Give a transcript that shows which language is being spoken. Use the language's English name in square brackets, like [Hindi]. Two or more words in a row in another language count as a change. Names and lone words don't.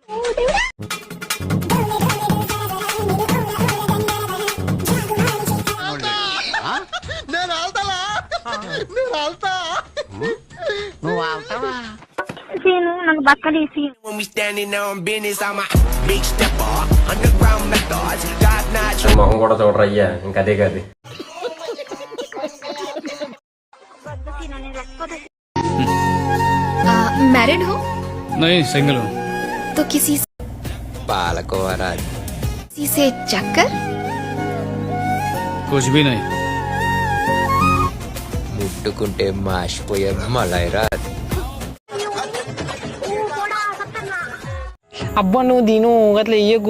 [Telugu] నాకు బక్కలేసి మొహం కూడా చూడరు అయ్యా, ఇంక అదే కాదు. [Hindi] मैरिड हो? नहीं, सिंगल हूँ। तो किसी [Telugu] పాలకోవరా [Hindi] से चक्कर? कुछ भी नहीं। [Telugu] ముట్టుకుంటే మాసిపోయే మలైరా. అబ్బా నువ్వు తిను, అట్లా ఇయ్యకు.